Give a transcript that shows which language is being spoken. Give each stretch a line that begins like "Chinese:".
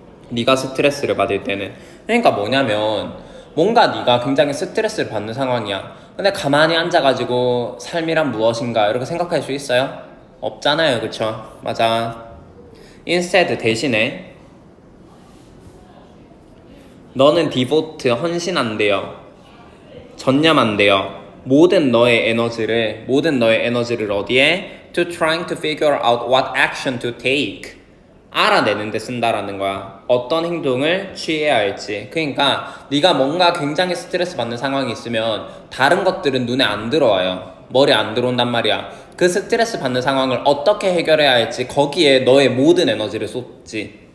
Korean: 네가 스트레스를 받을 때는. 그러니까 뭐냐면 뭔가 네가 굉장히 스트레스를 받는 상황이야. 근데 가만히 앉아가지고 삶이란 무엇인가 이렇게 생각할 수 있어요? 없잖아요. 그쵸? 맞아. Instead, 대신에 너는 devote, 헌신한대요. 전념한대요. 모든 너의 에너지를 어디에?
English: To trying to figure out what action to take.
Korean: 알아내는 데 쓴다라는 거야. 어떤 행동을 취해야 할지. 그러니까 네가 뭔가 굉장히 스트레스 받는 상황이 있으면 다른 것들은 눈에 안 들어와요. 머리에 안 들어온단 말이야. 그 스트레스 받는 상황을 어떻게 해결해야 할지 거기에 너의 모든 에너지를 쏟지.